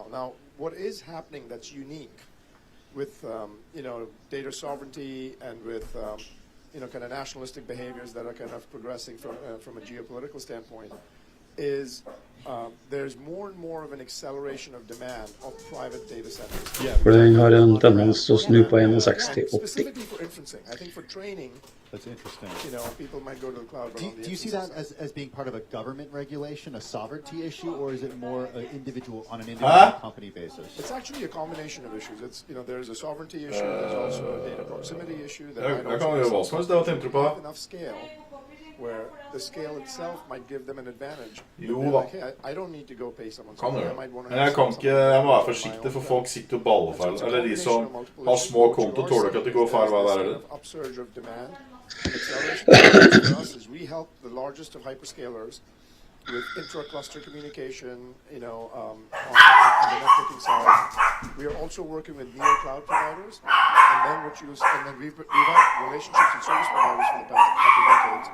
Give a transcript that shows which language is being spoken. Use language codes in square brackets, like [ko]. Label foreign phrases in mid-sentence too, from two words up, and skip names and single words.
[en] Now, what is happening that's unique with, data sovereignty and with, kind of nationalistic behaviors that are kind of progressing from a geopolitical standpoint is there's more and more of an acceleration of demand of private data centers. [no] For den har en tendens til å snu på 61-80. [en] Specifically for inferencing. I think for training, That's interesting. You know, people might go to the cloud. But Do you see that as being part of a government regulation, a sovereignty issue, or is it more an individual company basis? It's actually a combination of issues. It's, you know, there's a sovereignty issue. There's also a data proximity issue. That might also have enough scale where the scale itself might give them an advantage. [no] Jo [en] like, [no] da. [en] hey, I don't need to go pay someone. [no] Kan [en] I [no] gjøre. [en] might want to [no] Men jeg må være forsiktig, for folk sitter og baller feil. Eller de som har små konto, tåler ikke at det går feil hver der, eller? [en] Upsurge of demand. Acceleration for us is we help the largest of hyperscalers with intra-cluster communication, you know, on the networking side. We are also working with neo cloud providers, and then we've had relationships with service providers for the past couple of decades.